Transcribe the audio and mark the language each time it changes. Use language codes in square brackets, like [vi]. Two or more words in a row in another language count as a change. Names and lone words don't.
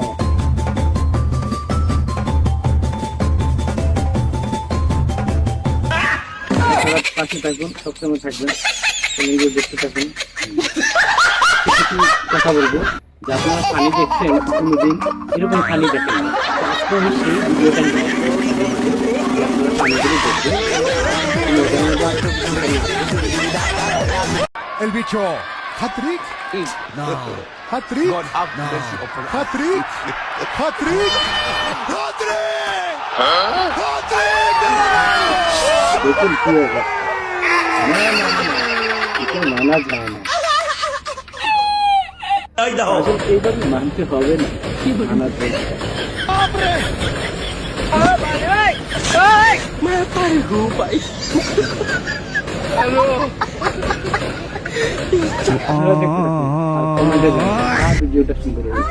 [bn] পাশে থাকুন, সবসময় থাকবেন, দেখতে থাকুন। কিছু কথা বলবো যে আপনারা পানি দেখছেন কোনোদিন, এরকম পানি দেখেন না। আজকে আমি সেই ভিডিওটা নিয়ে আপনারা পানিগুলো দেখবেন। [es] El bicho. [en] Hat-trick? No. Hat-trick? No. Hat-trick? Hat-trick? Hat-trick! [bn] দেখুন কি হবে। না না না, এটা মানা যায় না। আসলে এইভাবে মানতে হবে না, মানা যায় না। আপনারা দেখতে থাকুন আর কমেন্টে জানান কার ভিডিওটা সুন্দর হয়েছে।